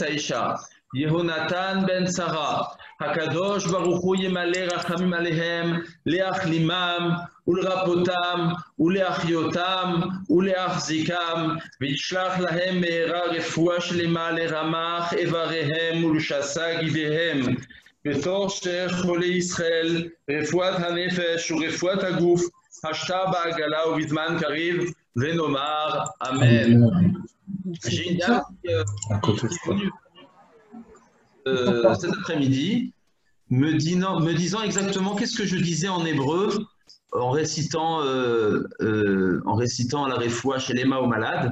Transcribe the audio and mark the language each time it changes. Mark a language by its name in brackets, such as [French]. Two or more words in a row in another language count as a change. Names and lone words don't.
[Hebrew] Aisha, יהונתן בן שרה, הקדוש ברוך הוא ימלא רחמים עליהם, להחלימם, ולרפאותם, ולהחיותם, ולהחזיקם, וישלח להם מהרה רפואה שלמה לרמ״ח איבריהם ולשס״ה גידיהם, בתוך שאר חולי ישראל, רפואת הנפש ou רפואת הגוף, השתא בעגלא ou ובזמן קריב, ונאמר, אמן. [French] J'ai une dame qui est venue cet après-midi, me disant exactement qu'est-ce que je disais en hébreu en récitant la refoua chez l'Ema aux malades.